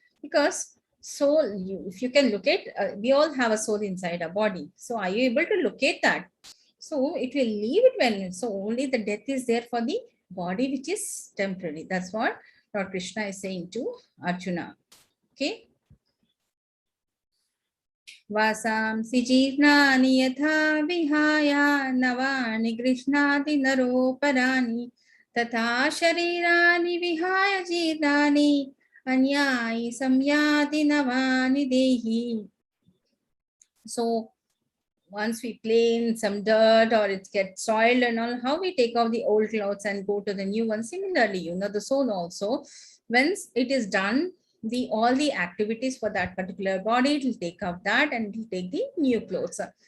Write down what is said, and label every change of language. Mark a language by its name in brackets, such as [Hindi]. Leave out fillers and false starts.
[English] Because soul, if you can look at, we all have a soul inside our body. So are you able to locate that? So it will leave it when, so only the death is there for the body which is temporary. That's what Lord Krishna is saying to Arjuna. Okay. [Sanskrit] वासांसि जीर्णानि यथा विहाय नवानि गृह्णाति नरोपराणि तथा शरीराणि विहाय जीर्णानि अन्यानि संयाति नवानि देहि. [English] So once we play in some dirt or it gets soiled and all, how we take off the old clothes and go to the new one. Similarly, the soul also, once it is done, all the activities for that particular body, it will take up that and it will take the new clothes.